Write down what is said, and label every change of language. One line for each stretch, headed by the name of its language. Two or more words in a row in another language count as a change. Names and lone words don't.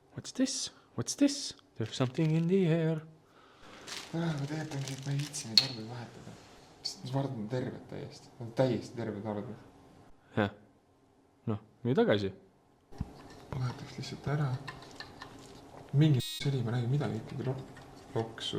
English: What's this? What's this? There's something in the air.
Estonian: Ma teatangi, et ma ei viitsi neid vardaid vahetada. Mis vardad on terved täiesti. Nad on täiesti terved vardad. Jah. Noh, nii tagasi. Vahetaks lihtsalt ära. Mingi seli, ma nägin midagi ikkagi loksus.